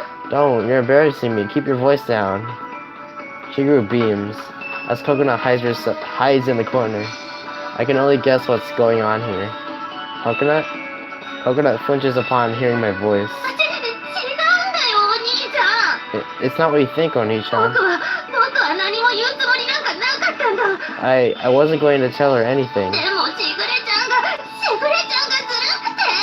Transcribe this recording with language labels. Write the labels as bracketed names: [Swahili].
[English] Don't, you're embarrassing me. Keep your voice down. Shigeru beams as Coconut hides in the corner. I can only guess what's going on here. Coconut? Coconut flinches upon hearing my voice. [Japanese] 違うんだよ、お兄ちゃん。 [English] It's not what you think, Oni-chan. [Japanese] 僕は何も言うつもりなんかなかったんだ。 [English] I wasn't going to tell her anything. [Japanese] でもしぐれちゃんがずるくて。